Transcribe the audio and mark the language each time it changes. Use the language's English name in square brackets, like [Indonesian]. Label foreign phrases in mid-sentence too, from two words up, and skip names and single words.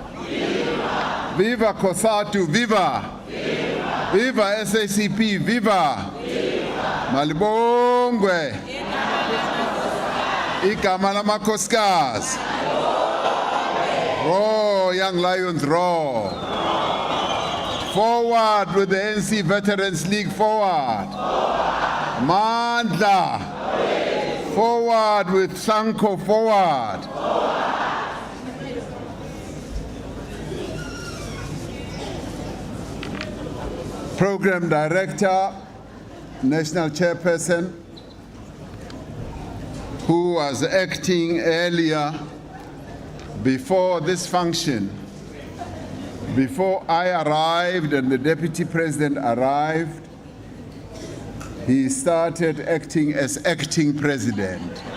[English] Viva COSATU, viva! Viva SACP, viva! [Zulu] Malibongwe! Igama lamakhosikazi! [English] Roar, young lions, roar! Forward with the ANC Veterans League, forward! Amandla! Forward with Sanko, forward. Program Director, National Chairperson, who was acting earlier before this function, before I arrived and the Deputy President arrived, he started acting as acting president.